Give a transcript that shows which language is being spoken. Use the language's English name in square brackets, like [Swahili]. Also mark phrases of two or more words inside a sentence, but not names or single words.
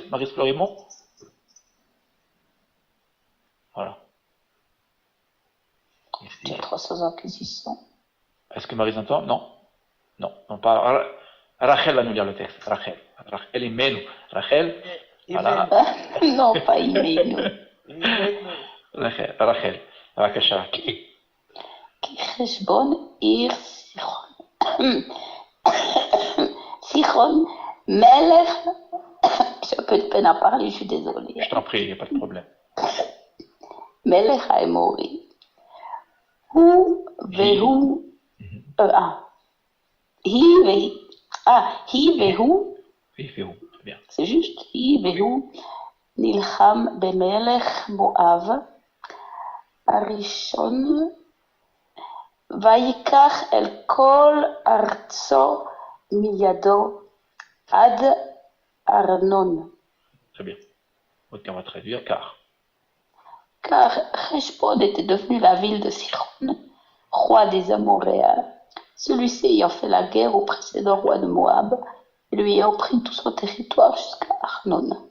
[French] Maryse Florimont? Voilà. Il y a 300 ans qu'ils y sont. Est-ce que Maryse entend? Non. Non, non pas. Rachel va nous lire le texte. Rachel. Rachel est Menou. Rachel. Voilà. Non, pas Imenu. Rachel. Rachel. Rakasha. [Hebrew] כי חשבון עיר סיחון מלך, [French] j'ai un peu de peine à parler, je suis désolée. Je t'en prie, il n'y a pas de problème. [Hebrew] מלך האמורי, הוא והוא, היא והוא, [French] Oui, fait où? Très bien. c'est juste, [Hebrew] היא והוא נלחם במלך מואב הראשון, ויקח אל כל ארצו מידו עד ארנון. [French] Très bien. Donc, on va traduire Car Heshbon était devenu la ville de Sihon, roi des Amoréens, celui-ci ayant fait la guerre au précédent roi de Moab, et lui ayant pris tout son territoire jusqu'à Arnon.